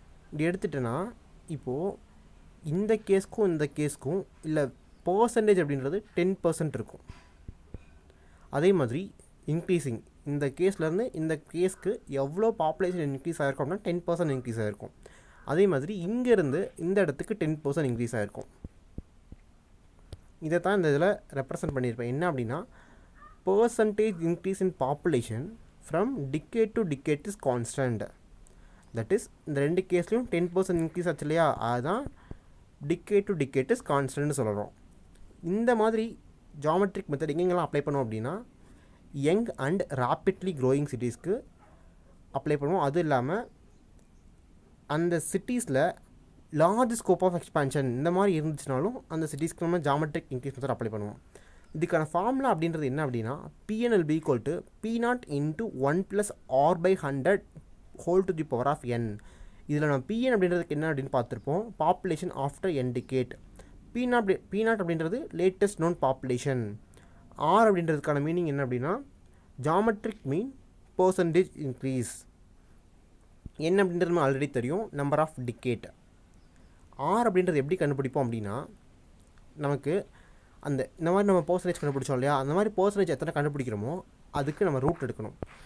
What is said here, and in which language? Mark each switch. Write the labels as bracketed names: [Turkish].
[Tamil] இப்படி எடுத்துட்டேன்னா இப்போது இந்த கேஸ்க்கும் இல்லை பர்சன்டேஜ் அப்படின்றது 10% இருக்கும். அதே மாதிரி இன்க்ரீஸிங் இந்த கேஸ்லேருந்து இந்த கேஸ்க்கு எவ்வளோ பாப்புலேஷன் இன்க்ரீஸ் ஆகிருக்கும் அப்படின்னா 10% இன்க்ரீஸ் ஆகிருக்கும். அதே மாதிரி இங்கேருந்து இந்த இடத்துக்கு 10% இன்க்ரீஸ் ஆகிருக்கும். இதை தான் இந்த இதில் ரெப்ரசன்ட் பண்ணியிருப்பேன். என்ன அப்படின்னா [English] percentage increase in population from decade to decade is constant. That is [Tamil] இந்த ரெண்டு கேஸ்லையும் 10% இன்க்ரீஸ் ஆச்சு இல்லையா, அதுதான் [English] decade to decade is constant [Tamil] சொல்கிறோம். இந்த மாதிரி ஜாமெட்ரிக் மெத்தட் எங்கெங்கெல்லாம் அப்ளை பண்ணுவோம் அப்படின்னா யங் அண்ட் ராப்பிட்லி க்ரோயிங் சிட்டிஸ்க்கு அப்ளை பண்ணுவோம். அதுவும் இல்லாமல் அந்த சிட்டிஸில் லார்ஜ் ஸ்கோப் ஆஃப் எக்ஸ்பான்ஷன் இந்த மாதிரி இருந்துச்சுனாலும் அந்த சிட்டிஸ்க்கு நம்ம ஜாமெட்ரிக் இன்க்ரீஸ் மெத்தட் அப்ளை பண்ணுவோம். இதுக்கான ஃபார்முலா அப்படின்றது என்ன அப்படின்னா [English] Pn will be equal to P0 into 1 plus R by 100 whole to the power of n. [Tamil] இதில் நம்ம பிஎன் அப்படின்றதுக்கு என்ன அப்படின்னு பார்த்துருப்போம், population after N decade. B not அப்படின்றது லேட்டஸ்ட் நோன் பாப்புலேஷன். ஆர் அப்படின்றதுக்கான மீனிங் என்ன அப்படின்னா ஜாமெட்ரிக் மீன் பர்சன்டேஜ் இன்க்ரீஸ். என்ன அப்படின்றது நம்ம ஆல்ரெடி தெரியும், நம்பர் ஆஃப் டிகேட். ஆர் அப்படின்றது எப்படி கண்டுபிடிப்போம் அப்படின்னா நமக்கு இந்த மாதிரி நம்ம பர்சன்டேஜ் கண்டுபிடிச்சோம் இல்லையா, அந்த மாதிரி பர்சன்டேஜ் எத்தனை கண்டுபிடிக்கிறோமோ அதுக்கு நம்ம ரூட் எடுக்கணும்.